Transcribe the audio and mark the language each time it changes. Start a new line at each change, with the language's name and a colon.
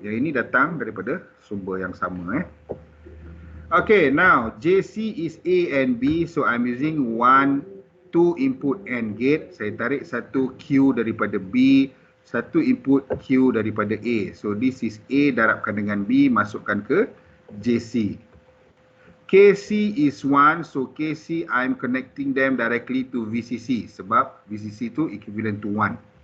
Malay: Yang ini datang daripada sumber yang sama.
English: Okay, now JC is A and B, so I'm using 2 input AND gate.
Malay: Saya tarik satu Q daripada B, satu input Q daripada A.
English: So this is
Malay: A darabkan dengan B, masukkan ke JC.
English: KC is 1, so KC I'm connecting them directly to VCC sebab VCC tu equivalent to 1.